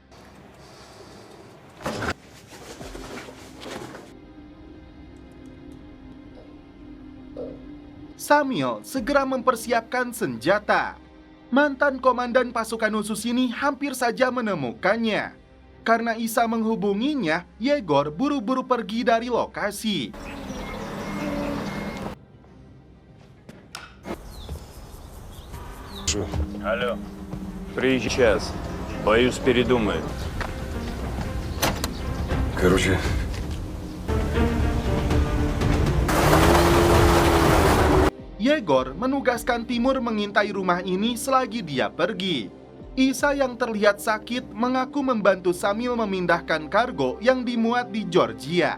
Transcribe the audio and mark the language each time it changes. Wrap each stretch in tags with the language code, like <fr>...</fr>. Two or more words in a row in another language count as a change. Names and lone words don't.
<id>Syamil segera mempersiapkan senjata. Mantan komandan pasukan khusus ini hampir saja menemukannya. Karena Isa menghubunginya, Yegor buru-buru pergi dari lokasi.</id> <ru>Алло. Приезжай сейчас. Боюсь, передумает. короче,</ru> <id>Yegor menugaskan Timur mengintai rumah ini selagi dia pergi. Isa yang terlihat sakit mengaku membantu Syamil memindahkan kargo yang dimuat di Georgia.</id>